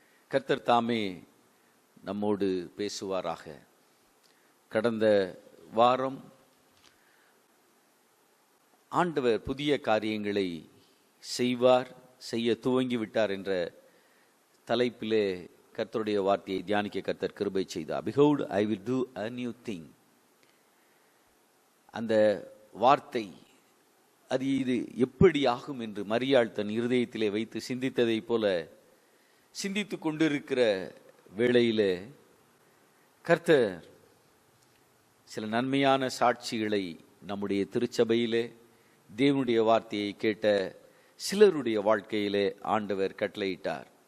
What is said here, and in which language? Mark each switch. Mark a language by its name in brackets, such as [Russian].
[Tamil] கர்த்தர் தாமே நம்மோடு பேசுவாராக. கடந்த வாரம் ஆண்டவர் புதிய காரியங்களை செய்வார், செய்ய துவங்கிவிட்டார் என்ற தலைப்பிலே கர்த்தருடைய வார்த்தையை தியானிக்க கர்த்தர் கிருபை செய்தார். [English] Behold, I will do a new thing. [Tamil] அந்த வார்த்தை அது இது எப்படி ஆகும் என்று மரியாள் தன் இருதயத்திலே வைத்து சிந்தித்ததை போல சிந்தித்து கொண்டிருக்கிற வேளையிலே கர்த்தர் சில நன்மையான சாட்சிகளை நம்முடைய திருச்சபையிலே தேவனுடைய வார்த்தையை கேட்ட சிலருடைய வாழ்க்கையிலே ஆண்டவர் கட்டளையிட்டார்.